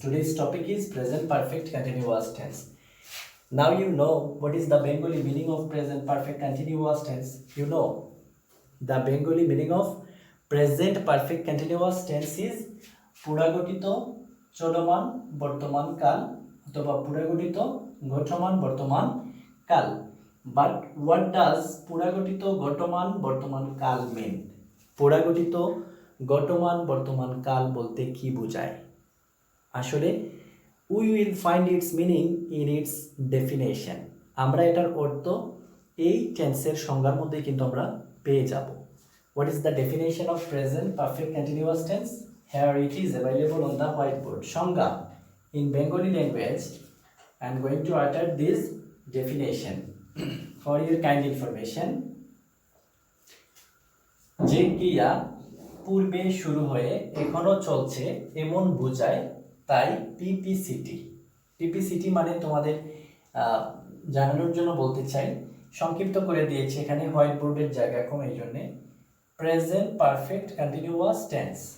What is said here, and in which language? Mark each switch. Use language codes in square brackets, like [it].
[en] Today's topic is present perfect continuous tense. Now you know what is the Bengali meaning of present perfect continuous tense. You know the Bengali meaning of present perfect continuous tense is [bn] পুরাগঠিত চলমান বর্তমান কাল অথবা পুরাগঠিত ঘটমান বর্তমান কাল। [en] But what does পুরাগঠিত ঘটমান বর্তমান কাল মিন? [bn] পুরাগঠিত ঘটমান বর্তমান কাল বলতে কি বোঝায়? [en] আসলে we will find its meaning in its definition. [bn] আমরা এটার অর্থ এই টেন্সের সংজ্ঞার মধ্যে কিন্তু আমরা পেয়ে যাব। [en] What is the definition of present perfect continuous tense? Here it is available on the whiteboard. Shonga, in Bengali language, I am going to utter this definition for your kind information. [bn] যে ক্রিয়া পূর্বে শুরু হয়ে এখনো চলছে এমন বোঝায়, তাই পিপিসিটি। পিপিসিটি মানে তোমাদের জানানোর জন্য বলতে চাই, সংক্ষিপ্ত করে দিয়েছি এখানে হোয়াইট বোর্ডের জায়গা কম, এই জন্যে প্রেজেন্ট পারফেক্ট কন্টিনিউয়াস টেন্স।